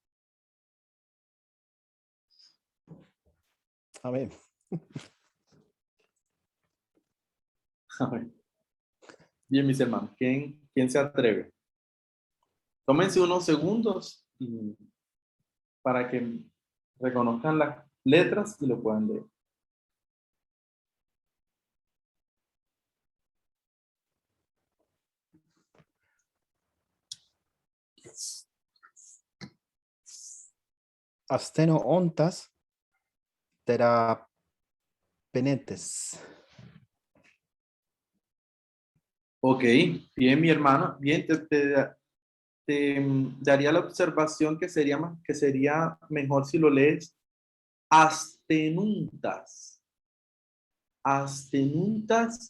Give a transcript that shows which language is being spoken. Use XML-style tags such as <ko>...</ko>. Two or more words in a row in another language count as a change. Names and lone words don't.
<es>Amén. Bien, mis hermanos, ¿quién se atreve? Tómense unos segundos para que reconozcan las letras y lo puedan leer.</es> <el>ἀσθενοῦντας θεραπεύετε.</el> <es>Ok, bien, mi hermano. Bien, te daría la observación que sería mejor si lo lees astenuntas.</es> <el>Astenuntas.</el>